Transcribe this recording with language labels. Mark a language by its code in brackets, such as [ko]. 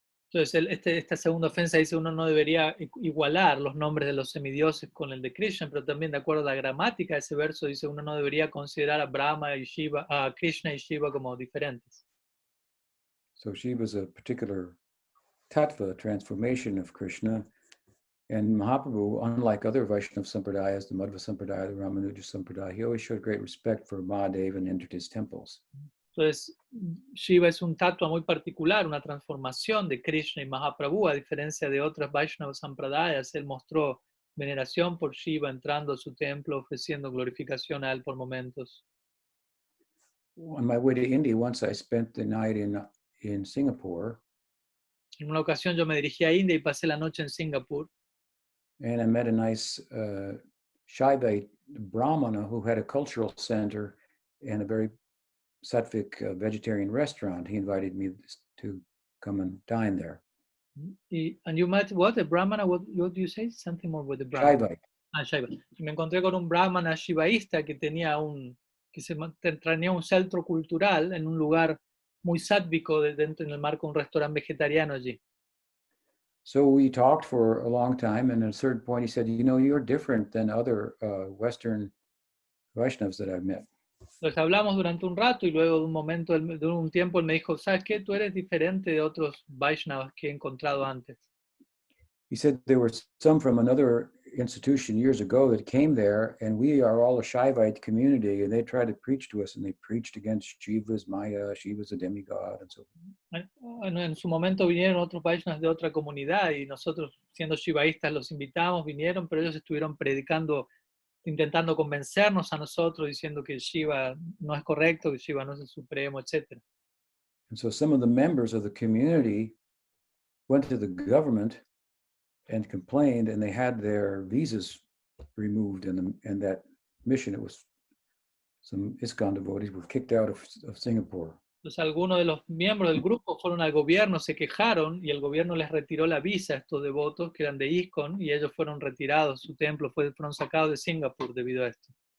[es] Entonces, esta segunda ofensa dice uno no debería igualar los nombres de los semidioses con el de Krishna, pero también de acuerdo a la gramática de ese verso dice uno no debería considerar a Brahma y Shiva, a Krishna y Shiva como diferentes. [en] So Shiva is a particular tattva, transformation of Krishna, and Mahaprabhu, unlike other Vaishnava sampradayas, the Madhva Sampradaya, the Ramanuja Sampradaya, he always showed great respect for Mahadeva and entered his temples. [es] Entonces, Shiva es un tattva muy particular, una transformación de Krishna y Mahaprabhu, a diferencia de otras Vaishnava Sampradayas. Él mostró veneración por Shiva entrando a su templo, ofreciendo glorificación a él por momentos. [en] On my way to India, once I spent the night in Singapore. [es] En una ocasión yo me dirigí a India y pasé la noche en Singapur. [en] And I met a nice Shaivite Brahmana who had a cultural center and a very sattvic vegetarian restaurant. He invited me to come and dine there. And you met what? A Brahmana? What do you say? Something more with the Brahmana. Shaivite. Shaiva. [es] Y me encontré con un Brahmana shivaísta que tenía tenía un centro cultural en un lugar muy sátvico dentro en el marco de un restaurante vegetariano allí. [en] So we talked for a long time, and at a certain point he said, you know, you're different than other Western Vaishnavas that I've met. [es] Entonces hablamos durante un rato y luego de un tiempo él me dijo, ¿sabes qué? Tú eres diferente de otros Vaishnavas que he encontrado antes. [en] He said there were some from another institution years ago that came there, and we are all a Shaivite community, and they tried to preach to us, and they preached against Shiva's Maya, Shiva's a demigod, and so forth. [es] En su momento vinieron otros Vaishnavas de otra comunidad y nosotros, siendo shivaístas, los invitamos, vinieron, pero ellos estuvieron predicando, intentando convencernos a nosotros, diciendo que Shiva no es correcto, que Shiva no es el supremo, etc. [en] And so some of the members of the community went to the government and complained, and they had their visas removed, and that mission, it was some ISKCON devotees were kicked out of Singapore. [es] Entonces algunos de los miembros del grupo fueron al gobierno, se quejaron y el gobierno les retiró la visa a estos devotos que eran de ISKCON y ellos fueron retirados, su templo fueron sacados de Singapur debido a esto.